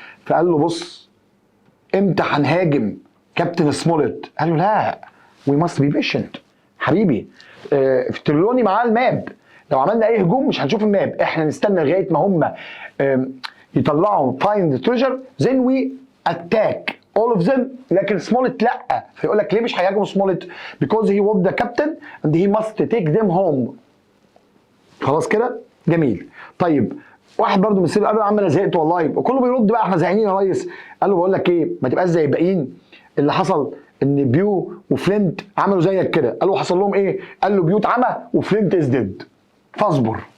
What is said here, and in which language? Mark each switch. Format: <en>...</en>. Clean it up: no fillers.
<ar>فقال له بص امتى هنهاجم كابتن سمولت؟ قال له لا</ar> <en>we must be patient</en> <ar>حبيبي، تريلوني معاه الماب، لو عملنا اي هجوم مش هنشوف الماب، احنا نستنى لغايه ما هم يطلعوا</ar> <en>find the treasure then we attack all of them.</en> <ar>لكن سمولت لا، فيقول لك ليه مش هيهاجموا سمولت؟</ar> <en>because he was the captain and he must take them home.</en> <ar>خلاص كده جميل. طيب واحد برضو من السيل قال له يا عم انا زهقت والله، وكله بيرد بقى احنا زهقانين يا ريس. قال له بقول لك ايه ما تبقاش زي الباقيين، اللي حصل ان بيو وفلينت عملوا زيك كده. قال له حصل لهم ايه؟ قال له بيو اتعمى وفلينت از ديد فاصبر.</ar>